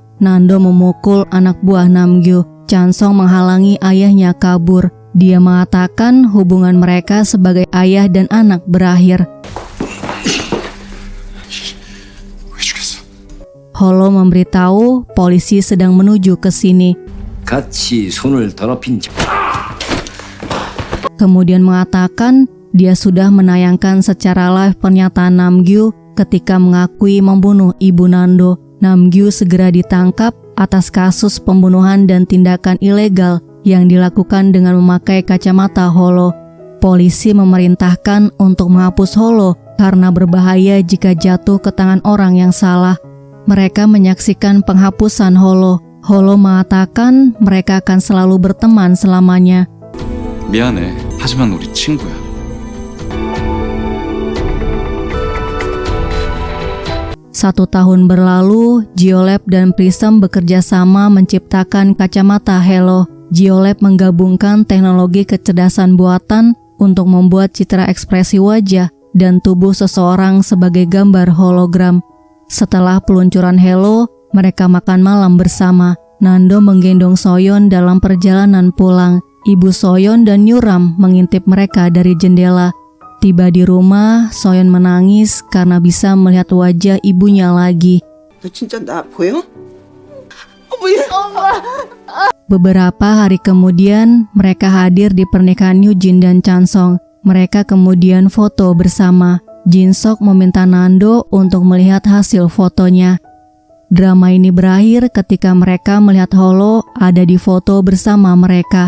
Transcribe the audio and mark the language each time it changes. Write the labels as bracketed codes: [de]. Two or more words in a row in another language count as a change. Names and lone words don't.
[id] Nando memukul anak buah Namgyu. Chansong menghalangi ayahnya kabur. Dia mengatakan hubungan mereka sebagai ayah dan anak berakhir. Holo memberitahu polisi sedang menuju ke sini. [ko] 같이 손을 더럽힌 자. [id] Kemudian mengatakan dia sudah menayangkan secara live pernyataan Namgyu ketika mengakui membunuh ibu Nando. Namgyu segera ditangkap atas kasus pembunuhan dan tindakan ilegal yang dilakukan dengan memakai kacamata Holo. Polisi memerintahkan untuk menghapus Holo karena berbahaya jika jatuh ke tangan orang yang salah. Mereka menyaksikan penghapusan Holo. Holo mengatakan mereka akan selalu berteman selamanya. [ko] 미안해. 하지만 우리 친구야. [id] Satu tahun berlalu, Geolab dan Prism bekerja sama menciptakan kacamata Halo. Geolab menggabungkan teknologi kecerdasan buatan untuk membuat citra ekspresi wajah dan tubuh seseorang sebagai gambar hologram. Setelah peluncuran Halo, mereka makan malam bersama. Nando menggendong Soyeon dalam perjalanan pulang. Ibu Soyeon dan Yuram mengintip mereka dari jendela. Tiba di rumah, Soyeon menangis karena bisa melihat wajah ibunya lagi. [ko] 너 진짜 나 보여? [id] Beberapa hari kemudian, mereka hadir di pernikahan Eugene dan Chansong. Mereka kemudian foto bersama. Jinsok meminta Nando untuk melihat hasil fotonya. Drama ini berakhir ketika mereka melihat Holo ada di foto bersama mereka.